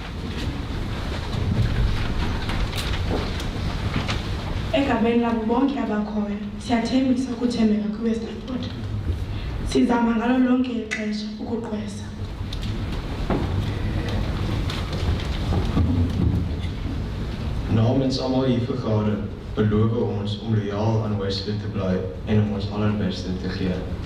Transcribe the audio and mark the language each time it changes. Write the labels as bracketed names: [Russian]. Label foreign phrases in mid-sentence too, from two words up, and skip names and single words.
[Xhosa] Egameni labo bonke abakhoyo, siyathembisa ukuthembeka kwiWesterford. Sizama ngalo lonke ixesha ukuqwesa. [Afrikaans] Namens almal hier vergader, beloof ons om loyaal aan Westerford te bly en om ons allerbeste te gee.